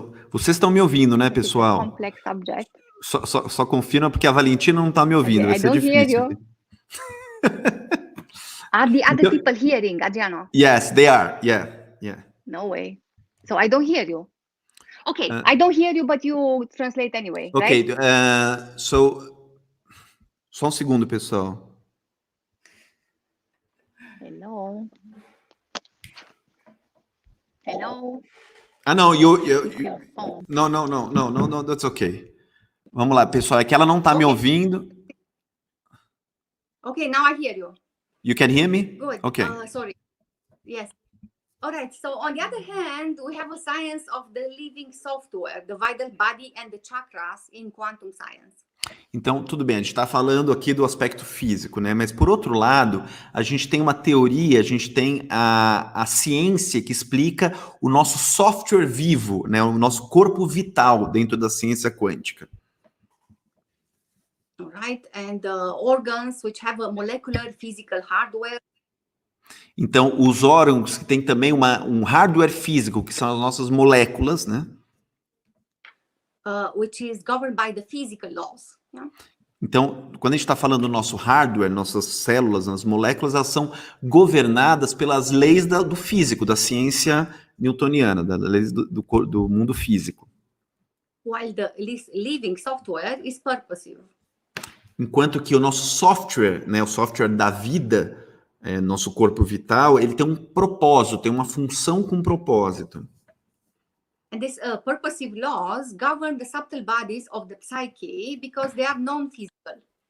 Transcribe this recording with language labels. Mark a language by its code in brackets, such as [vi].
[pt] Vocês estão me ouvindo, né, pessoal? [en] Complex subject. [pt] Só confirma porque a Valentina não está me ouvindo. Vai ser difícil. [en] Are the other people hearing, Adriano? Yes, they are. Yeah. No way. So I don't hear you. Okay, I don't hear you, but you translate anyway, okay, right? [pt] Só um segundo, pessoal. [en] Hello. [pt] Não, [en] no, that's okay. [pt] Vamos lá, pessoal, é que ela não está me ouvindo. [en] Okay, now I hear you. You can hear me? Good. Okay. Sorry. Yes. All right. So on the other hand, we have a science of the living software, the vital body and the chakras in quantum science. [pt] Então, tudo bem, a gente está falando aqui do aspecto físico, né? Mas, por outro lado, a gente tem uma teoria, a gente tem a ciência que explica o nosso software vivo, né? O nosso corpo vital dentro da ciência quântica. [en] All right. And organs which have a molecular physical hardware. [pt] Então, os órgãos que têm também um hardware físico, que são as nossas moléculas, né? [en] Which is governed by the physical laws. Yeah? [pt] Então, quando a gente está falando do nosso hardware, nossas células, as moléculas, elas são governadas pelas leis do físico, da ciência newtoniana, das leis do mundo físico. [en] While the living software is purposive. [pt] Enquanto que o nosso software, né, o software da vida, nosso corpo vital, ele tem um propósito, tem uma função com propósito. [en] And these purposive laws govern the subtle bodies of the psyche because they are non-physical.